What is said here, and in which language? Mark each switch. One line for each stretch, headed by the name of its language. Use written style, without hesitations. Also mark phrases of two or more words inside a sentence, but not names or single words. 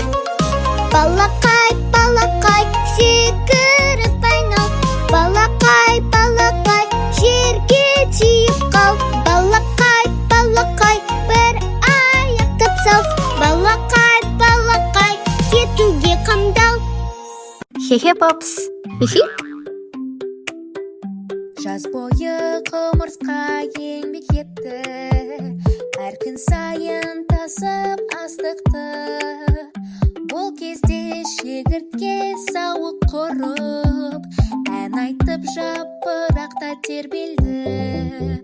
Kazakh: Балақай, балақай, секіріп айнал. Балақай, балақай, жерге тиіп қал. Балақай, балақай, бір аяқтап сал. Балақай, балақай, кетуге қамдал. Хе-хе, папс. Хи-хи. Жаз бойы құмырсқа еңбек етті, әр күн сайын тасып астықты. Бұл кезде шегіртке сауық құрып, ән айтып жапырақта тербелді.